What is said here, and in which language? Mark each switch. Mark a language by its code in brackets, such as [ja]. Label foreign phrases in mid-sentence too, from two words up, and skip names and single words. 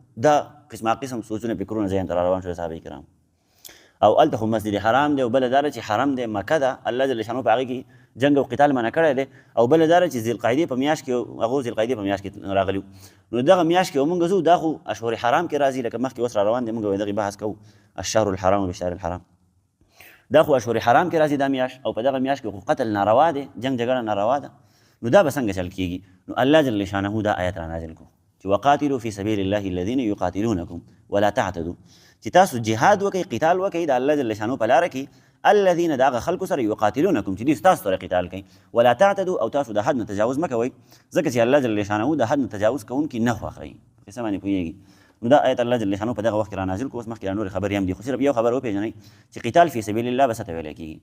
[ps] دا قسمه قسم سوچونه فکرونه ذهن ته را روان شول صحابه کرام. او هلته خو مسجد حرام دی او بله دا ده چې حرم دی مکه ده، الله جل شانو په هغې کې جنګ او قتال منع کړی دی. او بله دا ده چې ذوالقعدې په میاشت کې هغو ذوالقعدې په میاشت کې راغلي نو دغه میاشت کې مونږ ځو، دا خو اشهر حرام کې راځي، لکه مخکې اوس را روان دی، مونږ به دغې بحث کوو [ar] الشهر الحرام بشهر الحرام. [ps] دا خو اشهر حرام کې راځي دا میاشت، او په دغه میاشت کې خو قتل ناروا دی، جنګ جګړه ناروا ده. نو دا به څنګه چل کېږي؟ نو الله جل شانه دا آیت را نازل کړو چې [ar] وقاتلوا فی سبیل الله الذین یقاتلونکم ولا تعتدوا، [ps] چې تاسو جهاد وکئ، قتال وکئ د الله جل شانه په لاره کې، الذین د هغه خلکو سره یقاتلونکم چې دوی ستاسو سره قتال کوي، [ar] ولا تعتدوا [ps] او تاسو د حد نه تجاوز مه کوئ، ځکه چې الله جل شانه د حد نه تجاوز کوونکي نه خوښوي. په څه باندې پوهېږي؟ نو دا آیت الله جل شانه په دغه وخت کې را نازل کړو. اوس مخکې نورې خبرې هم دي، خو صرف یو خبر وپېژنئ چې [ar] قتال فی سبیل الله [ps] به څه ته ویلی کېږي.